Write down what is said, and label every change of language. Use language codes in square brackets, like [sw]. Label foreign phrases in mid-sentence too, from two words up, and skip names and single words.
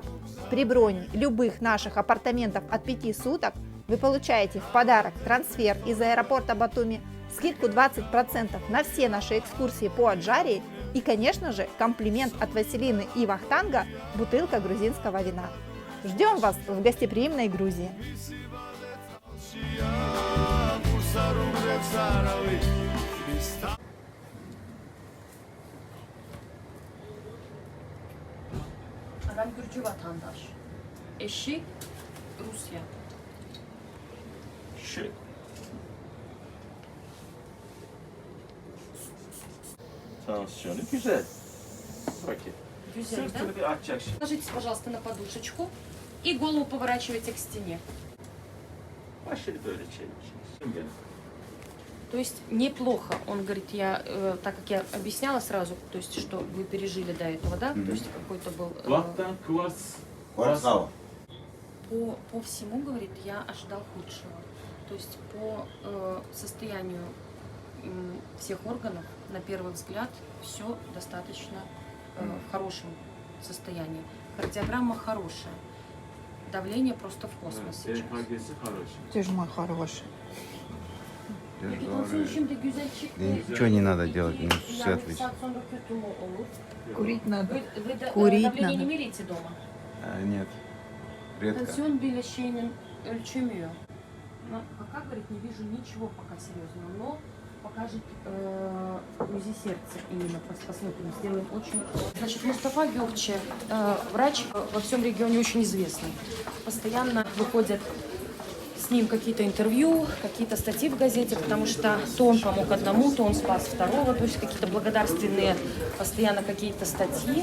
[ru] При броне любых наших апартаментов от 5 суток вы получаете в подарок трансфер из аэропорта Батуми, скидку 20% на все наши экскурсии по Аджарии и, конечно же, комплимент от Василины и Вахтанга – бутылка грузинского вина. Ждем вас в гостеприимной Грузии! [tr] Ben Gürcü vatandaş. Eşi Rusya. Şöyle. Tansiyonu güzel. Bakın. Güzel, да? Sırtını bir açacak şimdi. [ru] Ложитесь, пожалуйста, на подушечку и голову поворачивайте к стене. [tr] Başını böyle çevir. [ru] То есть неплохо, он говорит, так как я объясняла сразу, то есть что вы пережили до этого, да, то есть какой-то был... [tr] Vaktan kuvars. [ru] Кварцал. По всему, говорит, я ожидал худшего. То есть по состоянию всех органов, на первый взгляд, все достаточно в хорошем состоянии. Кардиограмма хорошая. Давление просто в космос сейчас. DHG'si хороший. Ты же мой хороший. [tr] Tansiyon şimdi güzel çıktı. [ru] Nичего не надо делать, ну все [tr] Yani [ru] отлично. [tr] saat sonra kötü mü olur? [ru] Курить надо. Вы Курить давление не надо. меряете дома? Нет, редко. [tr] Tansiyon bile şeyinin ölçemiyor. [ru] Но пока, говорит, не вижу ничего пока серьезного, но покажет УЗИ сердца именно, посмотрим, сделаем очень... Значит, Мустафа Gökçe, врач во всем регионе очень известный. Постоянно выходят с ним какие-то интервью, какие-то статьи в газете, потому что то он помог одному, то он спас второго, то есть какие-то благодарственные постоянно какие-то статьи.